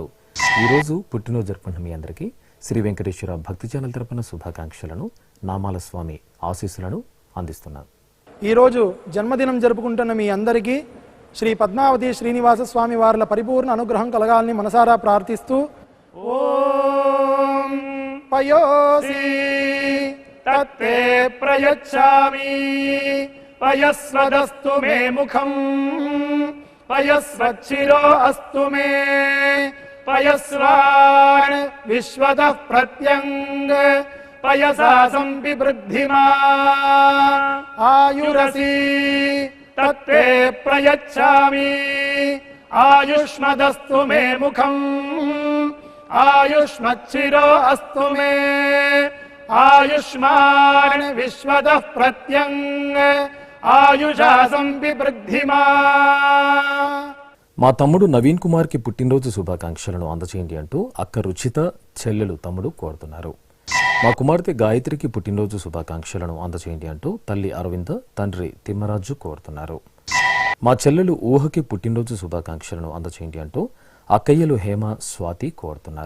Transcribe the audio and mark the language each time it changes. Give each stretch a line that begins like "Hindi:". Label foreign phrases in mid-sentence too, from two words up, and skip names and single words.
Telugu: ఈరోజు పుట్టినరోజు జరుపుకున్న మీ అందరికీ శ్రీ వెంకటేశ్వర భక్తి ఛానల్ తరపున శుభాకాంక్షలను, నామాల స్వామి ఆశీస్సులను అందిస్తున్నాం. ఈరోజు జన్మదినం జరుపుకుంటున్న మీ అందరికీ శ్రీ పద్మావతి శ్రీనివాస స్వామి వార్ల పరిపూర్ణ అనుగ్రహం కలగాలని మనసారా ప్రార్థిస్తూ
Sanskrit: ఓం పయోసి तत्ते प्रयच्छामि पयस्वदस्तु मे मुखम् पयस्वच्छिरो अस्तु मे पयस्वान् विश्वतः प्रत्यङ्ग पयसा संविवृद्धिमा आयुरसि तत्ते प्रयच्छामि आयुष्मदस्तु मे मुखम् आयुष्मच्छिरो अस्तु मे आयुष्मान् विश्वतः प्रत्यङ्ग आयुषा संविवृद्धिमा.
Telugu: మా తమ్ముడు నవీన్ కుమార్ కి పుట్టినరోజు శుభాకాంక్షలను అందజేయండి అంటూ అక్క రుచిత చెల్లెలు తమ్ముడు కోరుతున్నారు. మా కుమార్తె గాయత్రికి పుట్టినరోజు శుభాకాంక్షలను అందజేయండి అంటూ తల్లి అరవింద తండ్రి తిమ్మరాజు కోరుతున్నారు. మా చెల్లెలు ఊహకి పుట్టినరోజు శుభాకాంక్షలను అందజేయండి అంటూ అక్కయ్యలు హేమ స్వాతి కోరుతున్నారు.